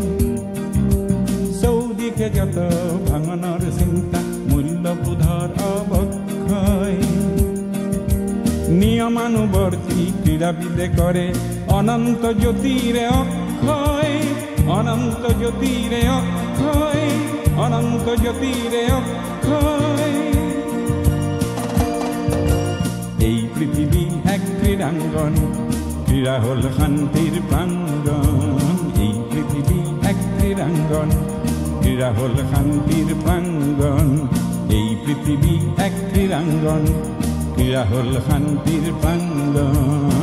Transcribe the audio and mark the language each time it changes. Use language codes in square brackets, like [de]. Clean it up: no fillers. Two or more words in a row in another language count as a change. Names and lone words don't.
[as] চৌদিশে যত ভাঙনৰ চিন্তা, মূল্যবোধৰ অৱক্ষয়। নিয়মানুবৰ্তী ক্ৰীড়াবিদে কৰে অনন্ত জ্যোতিৰে অক্ষয়, অনন্ত জ্যোতিৰে অক্ষয়, অনন্ত জ্যোতিৰে অক্ষয়। [bn] এই পৃথিবী এক ক্রীড়াঙ্গন, ক্রীড়া হল শান্তির প্রাঙ্গণ। এই পৃথিবী এক ক্রীড়াঙ্গন, ক্রীড়া হল শান্তির প্রাঙ্গণ। এই পৃথিবী এক ক্রীড়াঙ্গন, ক্রীড়া হল শান্তির প্রাঙ্গণ।